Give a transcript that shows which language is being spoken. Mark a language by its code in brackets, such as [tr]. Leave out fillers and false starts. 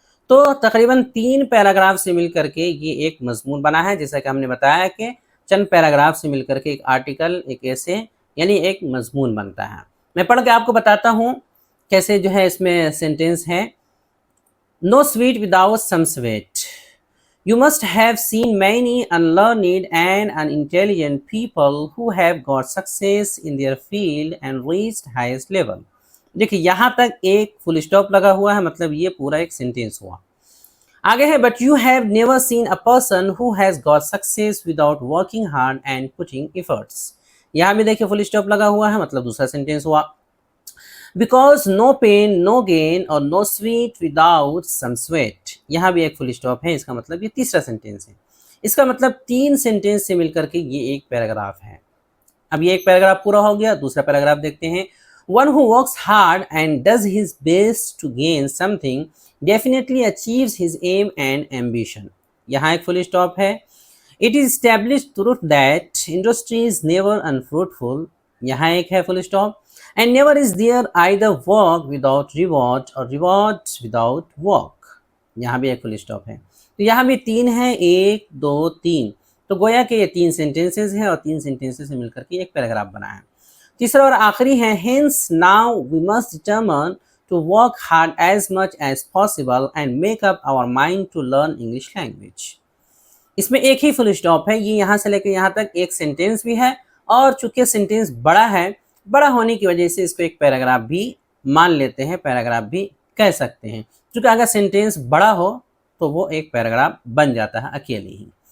[hi] तो तकरीबन 3 पैराग्राफ से मिलकर के ये एक मजमून बना है। जैसा कि हमने बताया कि चंद पैराग्राफ से मिलकर के एक आर्टिकल, एक ऐसे यानी एक मजमून बनता है। मैं पढ़ के आपको बताता हूँ कैसे जो है इसमें सेंटेंस है। [en] No sweet without some sweat. You must have seen many unlearned and unintelligent people who have got success in their field and reached highest level. [hi] देखिए यहाँ तक एक फुल स्टॉप लगा हुआ है, मतलब ये पूरा एक सेंटेंस हुआ। आगे है, [en] but you have never seen a person who has got success without working hard and putting efforts. [hi] यहाँ भी देखिए फुल स्टॉप लगा हुआ है, मतलब दूसरा सेंटेंस हुआ। [en] Because no pain, no gain [hi] और [en] no sweet without some sweat. [hi] यहाँ भी एक फुल स्टॉप है, इसका मतलब ये तीसरा सेंटेंस है। इसका मतलब 3 सेंटेंस से मिलकर के ये एक पैराग्राफ है। अब ये एक पैराग्राफ पूरा हो गया, दूसरा पैराग्राफ देखते हैं। [en] One who works hard and does his best to gain something definitely achieves his aim and ambition. [hi] यहाँ एक फुल स्टॉप है। [en] It is established truth that industry is never unfruitful. [hi] यहाँ एक है full stop. [en] And never is there either work without reward or reward without work. [hi] यहाँ भी एक full stop है। तो यहाँ भी 3 है, 1 2 3। तो गोया कि ये 3 सेंटेंसेस हैं और 3 सेंटेंसेस से मिलकर के एक पैराग्राफ बना है। तीसरा और आखिरी है, [en] hence now we must determine to work hard as much as possible and make up our mind to learn English language. [hi] इसमें एक ही फुल स्टॉप है, ये यहाँ से लेकर यहाँ तक एक सेंटेंस भी है, और चूंकि सेंटेंस बड़ा है, बड़ा होने की वजह से इसको एक पैराग्राफ भी मान लेते हैं, पैराग्राफ भी कह सकते हैं। क्योंकि अगर सेंटेंस बड़ा हो तो वो एक पैराग्राफ बन जाता है अकेले ही।